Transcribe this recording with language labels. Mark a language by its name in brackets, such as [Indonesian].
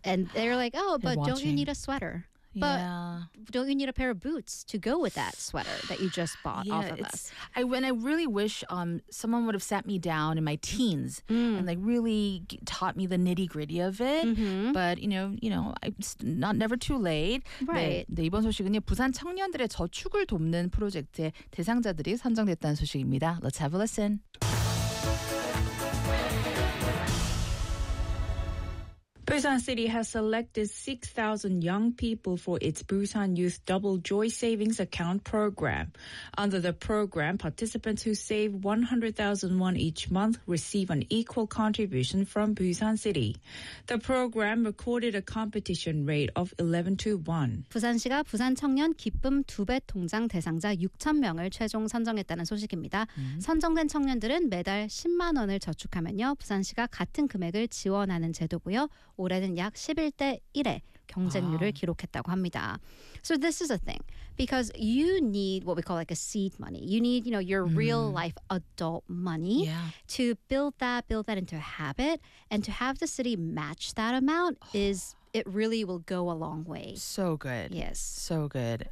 [English] And they're like, oh, but don't you need a sweater? But don't you need a pair of boots to go with that sweater that you just bought off of us? I really wish someone would have sat me down in my teens and like really taught me the nitty gritty of it. But you know, it's never too late. Right. [Korean] 네, 이번 소식은요, 부산 청년들의 저축을 돕는 프로젝트의 대상자들이 선정됐다는 소식입니다. [English] Let's have a listen. Busan City has selected 6,000 young people for its Busan Youth Double Joy Savings Account program. Under the program, participants who save 100,000 won each month receive an equal contribution from Busan City. The program recorded a competition rate of 11 to 1. [Korean] 부산시가 부산 청년 기쁨 2배 통장 대상자 6,000명을 최종 선정했다는 소식입니다. 선정된 청년들은 매달 10만 원을 저축하면요, 부산시가 같은 금액을 지원하는 제도고요. 올해는 약 11대 1의 경쟁률을 기록했다고 합니다. [English] So this is a thing. Because you need what we call like a seed money. You need, you know, your real life adult money to build that into a habit. And to have the city match that amount it really will go a long way. So good. Yes. So good.